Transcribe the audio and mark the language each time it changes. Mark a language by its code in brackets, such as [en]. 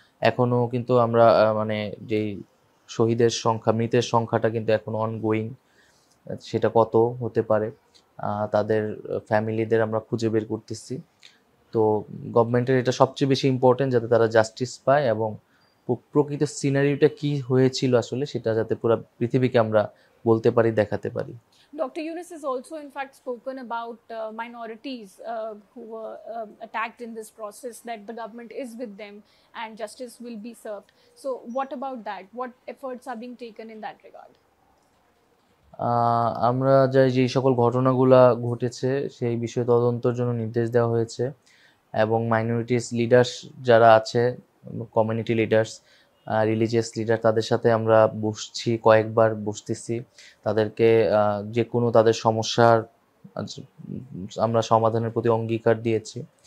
[bn] এখনো কিন্তু আমরা মানে যেই শহীদের সংখ্যা, মৃতের সংখ্যাটা কিন্তু এখনো অনগোয়িং, সেটা কত হতে পারে তাদের ফ্যামিলিদের আমরা খুঁজে বের করতেছি। তো গভর্নমেন্টের এটা সবচেয়ে বেশি ইম্পর্টেন্ট, যাতে তারা জাস্টিস পায়, এবং প্রকৃত সিনারিওটা কি হয়েছিল আসলে সেটা যাতে পুরো পৃথিবীকে আমরা বলতে পারি, দেখাতে পারি। [en] Dr. Yunus has also, in fact, spoken about minorities who were attacked in this process, that the government is with them and justice will be served. So, what about that? What efforts are being taken in that regard? [bn] আমরা যে সকল ঘটনাগুলা ঘটেছে সেই বিষয়ে তদন্তের জন্য নির্দেশ দেওয়া হয়েছে, এবং মাইনরিটিস লিডার্স যারা আছে, কমিউনিটি লিডার্স, রিলিজিয়াস লিডার, তাদের সাথে আমরা বসছি, কয়েকবার বসতেছি, তাদেরকে যে কোনো তাদের সমস্যার আমরা সমাধানের প্রতি অঙ্গীকার দিয়েছি।